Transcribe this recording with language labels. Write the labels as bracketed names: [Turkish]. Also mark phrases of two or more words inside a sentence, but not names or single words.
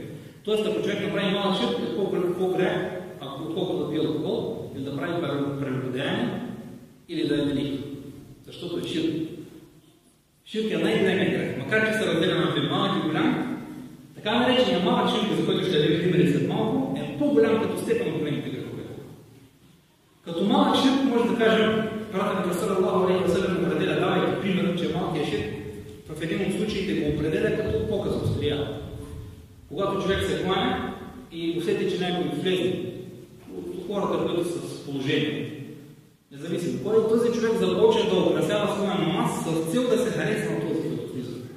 [Bulgarian] Тоест, ако човек направи малък ширк, е по-грех, отколкото да пие алкохол, или да прави прелюбодеяние, или да е велик. Защото е ширк. Ширк е най-големият грех. Макар че се разделя на малък и голям, така наречения малък ширк, за който ще дадем примери след малко, е по-голям като степен от големите грехове. Като малък ширк може да кажем, пратеника [Arabic] صلى الله عليه وسلم [Bulgarian] определя, давайки пример, че малкият ширк в един от случаите го определя като показ от стрия. Когато човек се кланя и усети, че някой влезе от хората, които са с положение, независимо кой, този човек започне да украсява своя намаз с цел да се хареса на този, който влиза.